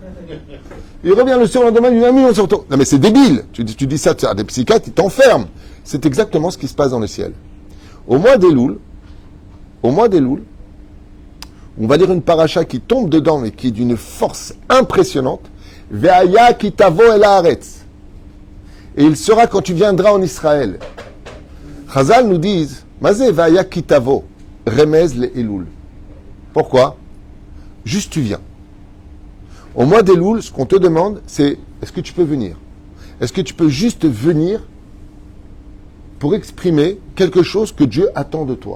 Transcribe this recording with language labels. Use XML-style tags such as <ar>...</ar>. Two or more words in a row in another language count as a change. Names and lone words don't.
<fr>Il revient le surlendemain, il lui dit 1 million sur ton compte. Non mais c'est débile. Tu dis ça à des psychiatres, ils t'enferment. C'est exactement ce qui se passe dans le ciel. Au mois d'Elul, on va dire une paracha qui tombe dedans, mais qui est d'une force impressionnante.</fr> <he>והיה כי תבוא אל הארץ.</he> <fr>Et il sera quand tu viendras en Israël.</fr> <he>Chazal</he> <fr>nous disent,</fr> <he>מזה והיה כי תבוא, רמז ל אלול.</he> <fr>Pourquoi? Juste tu viens. Au mois d'Elul, ce qu'on te demande, c'est, est-ce que tu peux venir? Est-ce que tu peux juste venir pour exprimer quelque chose que Dieu attend de toi?</fr>